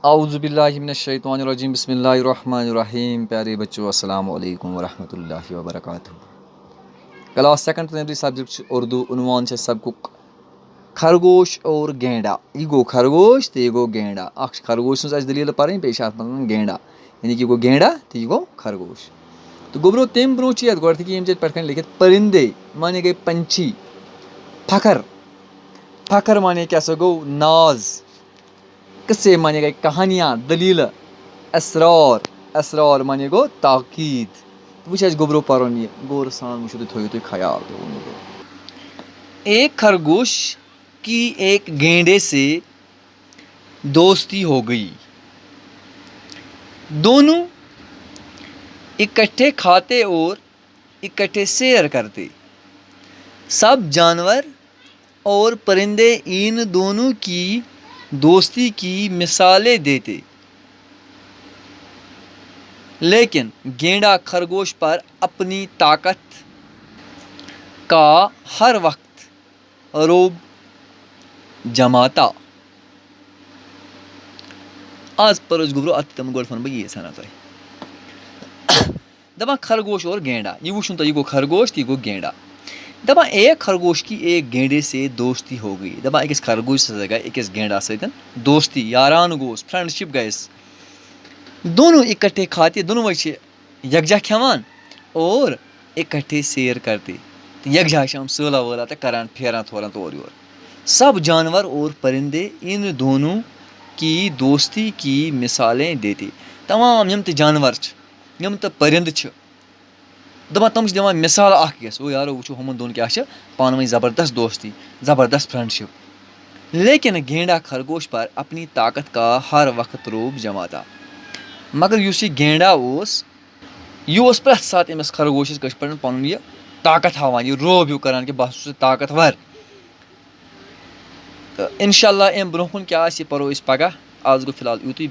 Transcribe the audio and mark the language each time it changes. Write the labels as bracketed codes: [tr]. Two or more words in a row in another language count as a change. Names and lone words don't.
[ar] اعوذ باللہ من الشیطان الرجیم بسم اللہ الرحمن الرحیم. [ur] پیارے بچوں [ar] السلام علیکم ورحمۃ اللہ وبرکاتہ. [en] class second primary subject [ur] اردو. [ks] عنوان سبقک خرگوش اور گینڈا. یہ گو خرگوش تو یہ گو گینڈا. خرگوش سن دلیل پڑھیں بیٚیہِ چھِ اَتھ منٛز گینڈا، یعنی کہ یہ گو گینڈا تو یہ گو خرگوش. تو گوبرو تمہِ برونٛہہ چھِ یَتھ گۄڈٕنیٚتھٕے ییٚمہِ جایہِ پٮ۪ٹھ کَنۍ لیکھِتھ پرندے مانے گٔے پنچھی. فخر فخر مانے کیا سا گو ناز. قصے مانے گئے کہانیاں دلیل. اسرار اسرار مانے گو تاکید. وہ گوبرو پرن یہ غور سان وچھو تھویو تھی خیال. [ur] ایک خرگوش کی ایک گینڈے سے دوستی ہو گئی. دونوں اکٹھے کھاتے اور اکٹھے سیر کرتے. سب جانور اور پرندے ان دونوں کی دوستی کی مثالیں دیتے، لیکن گینڈا خرگوش پر اپنی طاقت کا ہر وقت روب جماتا. [ks] آج پر اس گوبرو ات تم گوڈ فن بہ یہ سنا تہ دپان خرگوش اور گینڈا. یہ وچھن تو یہ گو خرگوش تو یہ گو گینڈا. دپان [ur] ایک خرگوش کی ایک گینڈے سے دوستی ہو گئی. [ks] دپان أکِس خرگوش سۭتۍ گٔے أکِس گینڈا سۭتۍ دوستی، یاران گوس، فرینڈشپ گٔیس. [ur] دونوں اکٹھے کھاتے، [ks] دونوں چھِ یکجا کھٮ۪وان [ur] اور اکٹھے سیر کرتے. [ks] یکجا چھِ یِم سٲلا وٲلا تہٕ کران پھیران تھوران تورٕ یور. [ur] سب جانور اور پرندے ان دونوں کی دوستی کی مثالیں دیتے. [ks] تمام یِم تہِ جانور چھِ، یِم تہِ پرند چھِ، دپان تم چھِ دِوان مثال اکھ أکِس. او یارو وٕچھو ہُمن دۄن کیاہ چھِ پانہٕ ؤنۍ زبردست دوستی، زبردست فرینڈشپ. [ur] لیکن گینڈا خرگوش پر اپنی طاقت کا ہر وقت روب جماتا. [ks] مگر یُس یہِ گینڈا اوس، یہِ اوس پرٛٮ۪تھ ساتہٕ أمِس خرگوشس کٲشِر پٲٹھۍ پنُن یہِ طاقت ہاوان، یہِ روب ہیوٗ کران کہِ بہٕ ہسا چھُس طاقتور. تہٕ [ar] انشاء اللہ [ks] امہِ برونٛہہ کُن کیاہ آسہِ یہِ پرو أسۍ پگہہ. آز گوٚو فِلحال یِتُے.